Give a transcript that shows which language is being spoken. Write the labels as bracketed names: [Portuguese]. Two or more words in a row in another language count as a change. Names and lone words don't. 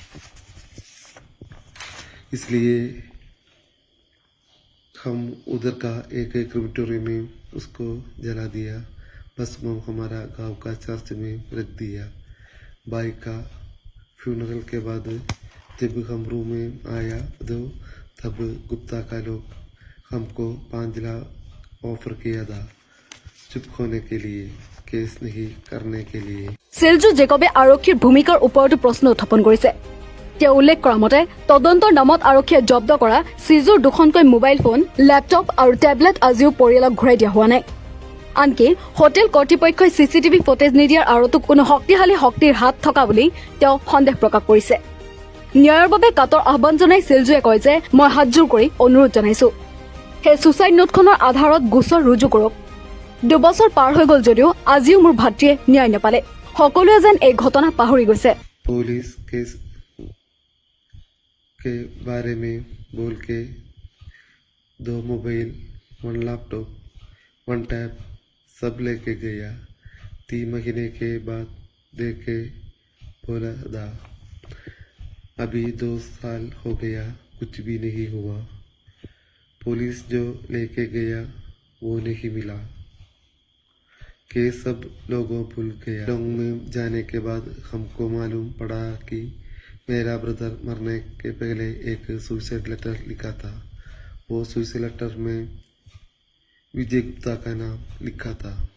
[Hindi] इसलिए हम उधर का एक क्रिमिटोरियम में उसको जला दिया बस वो हमारा गांव का चर्च में रख दिया भाई का फ्यूनरल के बाद जब हम रूम में आया तो तब गुप्ता का लोग हमको 5 लाख ऑफर किया था चुप होने के लिए केस नहीं करने के लिए [Assamese] সিলজু জেকবে আৰক্ষীৰ ভূমিকাৰ ওপৰতো প্ৰশ্ন উত্থাপন কৰিছে তেওঁ উল্লেখ কৰা মতে তদন্তৰ নামত আৰক্ষীয়ে জব্দ কৰা সিজুৰ 2খনকৈ মোবাইল ফোন লেপটপ আৰু টেবলেট আজিও পৰিয়ালক ঘূৰাই দিয়া হোৱা নাই আনকি হোটেল কৰ্তৃপক্ষই [English] CCTV footage [Assamese] নিদিয়াৰ আঁৰতো কোনো শক্তিশালী শক্তিৰ হাত থকা বুলি তেওঁ সন্দেহ প্ৰকাশ কৰিছে ন্যায়ৰ বাবে কাতৰ আহ্বান জনাই সিলজুৱে কয় যে মই হাতজোৰ কৰি অনুৰোধ জনাইছো সেই ছুচাইড নোটখনৰ আধাৰত গোচৰ ৰুজু কৰক 2 বছৰ পাৰ হৈ গ'ল যদিও আজিও মোৰ ভাতৃয়ে ন্যায় নাপালে সকলোৱে যেন এই ঘটনা পাহৰি গৈছে [Hindi] पुलिस केस के बारे में बोल के 2 मोबाइल 1 लैपटॉप 1 टैब सब लेके गया 3 महीने के बाद देखे बोला दा अभी 2 साल हो गया कुछ भी नहीं हुआ पुलिस जो लेके गया वो नहीं मिला केस सब लोगों भूल गया लॉन्ग में जाने के बाद हमको मालूम पड़ा कि मेरा ब्रदर मरने के पहले एक [English] suicide letter [Hindi] लिखा था वो [English] suicide letter [Hindi] में विजय गुप्ता का नाम लिखा था